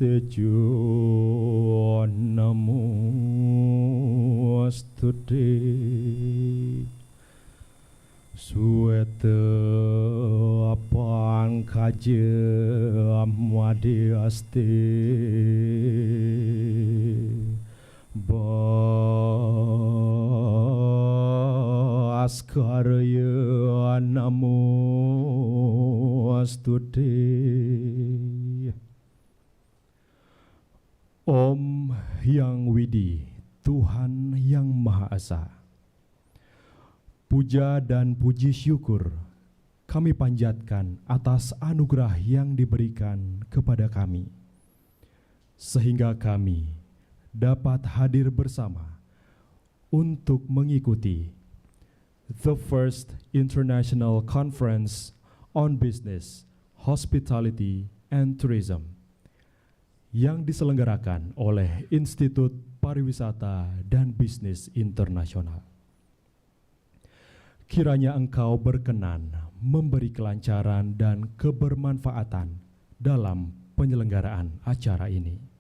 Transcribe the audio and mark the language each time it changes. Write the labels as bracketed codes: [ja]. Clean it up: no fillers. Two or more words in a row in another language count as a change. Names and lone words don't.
[sa] Tejo Namostute Sueta Pankajam Wadiaste Baskarya Namostute. [id] Om Yang Widi, Tuhan yang Maha Esa. Puja dan puji syukur kami panjatkan atas anugerah yang diberikan kepada kami, sehingga kami dapat hadir bersama untuk mengikuti [en] the first International Conference on Business, Hospitality, and Tourism [id] yang diselenggarakan oleh Institut Pariwisata dan Bisnis Internasional. Kiranya Engkau berkenan memberi kelancaran dan kebermanfaatan dalam penyelenggaraan acara ini.